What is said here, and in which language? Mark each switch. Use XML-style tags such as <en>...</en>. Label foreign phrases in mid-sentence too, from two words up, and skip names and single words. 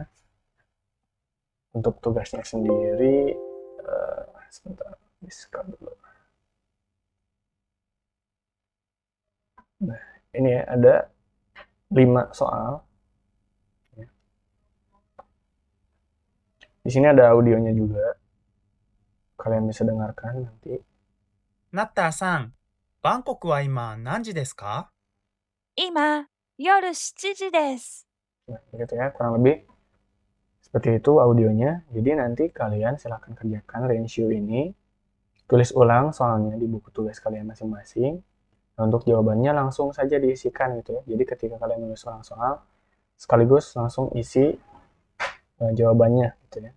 <id>Untuk tugasnya sendiri sebentar, diskon dulu. Nah, ini ya, ada 5 soal. Di sini ada audionya juga. Kalian bisa dengarkan nanti.</id> <ja>ナッターさん、バンコクは今何時ですか？今、夜7時です。</ja> <id>Nah, begitu ya, kurang lebih seperti itu audionya. Jadi nanti kalian silahkan kerjakan renshu ini. Tulis ulang soalnya di buku tugas kalian masing-masing. Nah, untuk jawabannya langsung saja diisikan gitu ya. Jadi ketika kalian menulis ulang soal, sekaligus langsung isi jawabannya gitu ya.</id>